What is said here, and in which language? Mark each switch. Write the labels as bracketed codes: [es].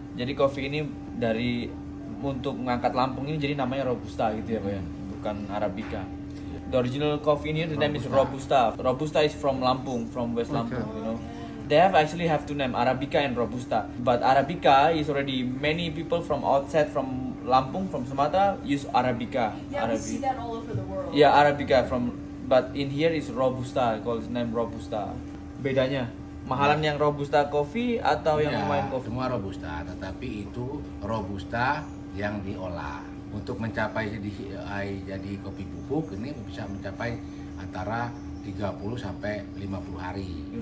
[id] Jadi kopi ini dari untuk mengangkat Lampung ini jadi namanya Robusta gitu ya Pak ya, bukan Arabica. [en] The original coffee in here, the name is Robusta. Robusta is from Lampung, from West Lampung, you know. They actually have two names, Arabica and Robusta. But Arabica is already many people from outside, from Lampung, from Sumatra, use Arabica. Yeah, we see that all over the world. Yeah, Arabica but in here is Robusta, called name Robusta. [id] Bedanya, mahalan yang Robusta coffee atau yang [en] main coffee? [id] Semua Robusta, tetapi itu Robusta yang diolah. Untuk mencapai jadi kopi bubuk ini bisa mencapai antara 30 sampai 50 hari.